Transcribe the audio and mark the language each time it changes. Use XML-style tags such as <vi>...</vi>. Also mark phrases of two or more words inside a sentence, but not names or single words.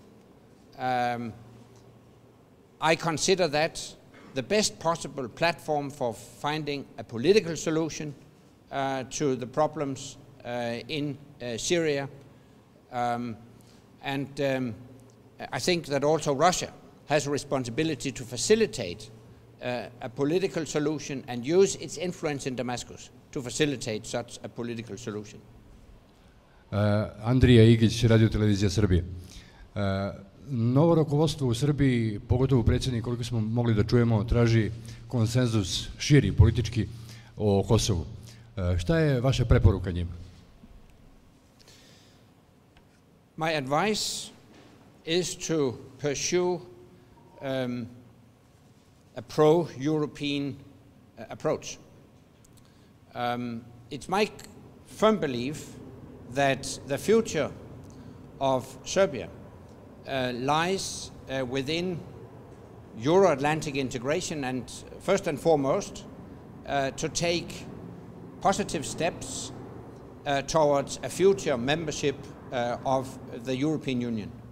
<en>I consider that the best possible platform for finding a political solution to the problems in Syria. I think that also Russia has a responsibility to facilitate a political solution and use its influence in Damascus to facilitate such a political solution. Andrija Igić, Radio Televizija Srbije.</en> <sr>Novo rukovodstvo u Srbiji, pogotovo predsjednik, koliko smo mogli da čujemo, traži konsenzus širi politički o Kosovu. Šta je vaša preporuka njima?</sr> <en>My advice is to pursue a pro-European approach. It's my firm belief that the future of Serbia lies within Euro-Atlantic integration, and first and foremost to take positive steps towards a future membership of the European Union.</en>